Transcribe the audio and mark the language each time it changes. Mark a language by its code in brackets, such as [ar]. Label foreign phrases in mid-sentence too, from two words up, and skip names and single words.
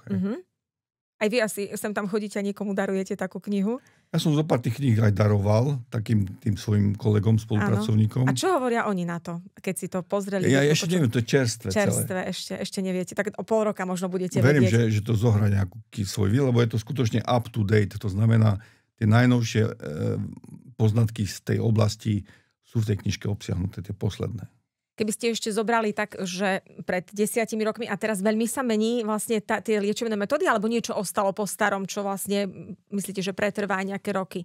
[sk] Aj vy asi sem tam chodíte a niekomu darujete takú knihu? Ja som zo pár tých kníh aj daroval takým tým svojim kolegom, spolupracovníkom. Áno. A čo hovoria oni na to, keď si to pozreli? Ja ešte neviem, to je čerstvé celé. Ešte neviete. Tak o pol roka možno budete Verím, vedieť. že to zohrá nejaký svoj výl, lebo je to skutočne [en] up to date. [sk] To znamená, tie najnovšie poznatky z tej oblasti sú v tej knižke obsiahnuté, tie posledné. keby ste ešte zobrali tak, že pred 10 rokmi a teraz veľmi sa mení vlastne tie liečebné metódy, alebo niečo ostalo po starom, čo vlastne myslíte, že pretrvá nejaké roky?